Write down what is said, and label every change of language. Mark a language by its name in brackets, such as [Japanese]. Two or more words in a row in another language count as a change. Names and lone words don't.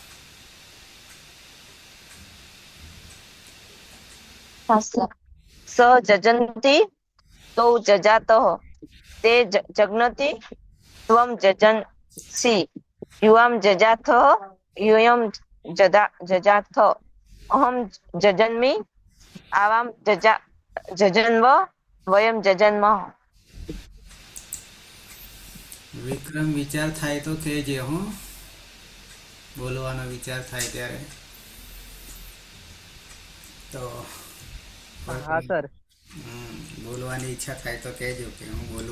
[Sanskrit] स जजन्ति तौ जजातः ते जग्नति त्वं जजंसि युवां जजाथः यूयं जजाथ अहं जजन्मि आवां जजन्वः वयं जजन्मः. [Gujarati] વિક્રમ વિચાર થાય તો કહેજે હો, બોલવાનો વિચાર થાય ત્યારે. તો હા સર બોલવાની ઈચ્છા થાય તો કહેજો કે હું બોલું.